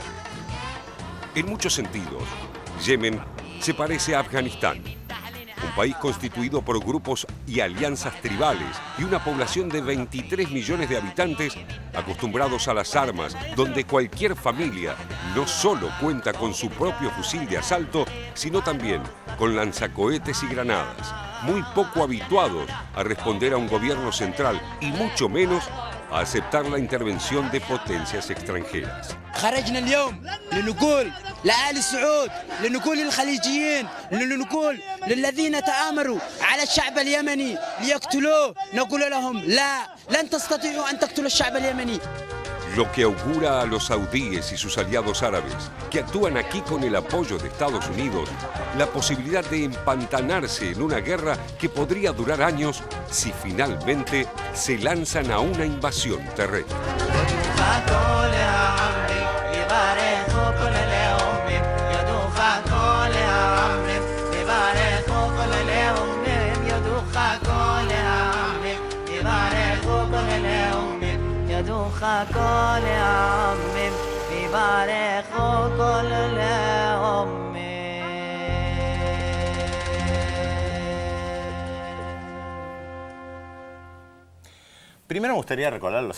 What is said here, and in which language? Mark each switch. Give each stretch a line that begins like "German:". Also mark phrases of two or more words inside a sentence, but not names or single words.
Spanish: En muchos sentidos, Yemen se parece a Afganistán, un país constituido por grupos y alianzas tribales y una población de 23 millones de habitantes acostumbrados a las armas, donde cualquier familia no solo cuenta con su propio fusil de asalto, sino también con lanzacohetes y granadas, muy poco habituados a responder a un gobierno central y mucho menos a aceptar la intervención de potencias extranjeras.
Arabic: خرجنا اليوم لنقول لآل سعود لنقول للخليجيين لنقول للذين تآمروا على الشعب اليمني ليقتلوه نقول لهم لا لن تستطيعوا أن تقتلوا الشعب اليمني.
Spanish: Lo que augura a los saudíes y sus aliados árabes, que actúan aquí con el apoyo de Estados Unidos, la posibilidad de empantanarse en una guerra que podría durar años si finalmente se lanzan a una invasión terrestre. Primero me gustaría recordar a los